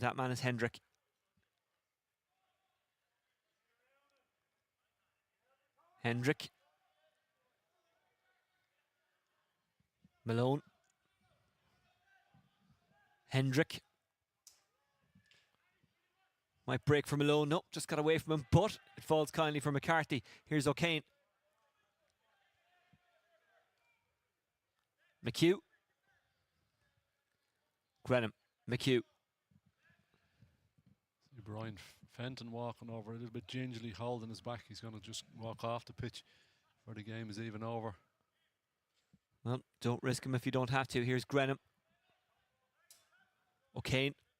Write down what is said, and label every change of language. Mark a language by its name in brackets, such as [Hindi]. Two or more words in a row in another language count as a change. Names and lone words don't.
[English] That man is Hendrick. Hendrick. Malone. Hendrick. Might break for Malone. Nope, just got away from him, but it falls kindly for McCarthy. Here's O'Kane. McHugh. Grenham. McHugh. See Brian Fenton walking over a little bit gingerly, holding his back. He's going to just walk off the pitch before the game is even over. Well, don't risk him if you don't have to. Here's Grenham. O'Kane.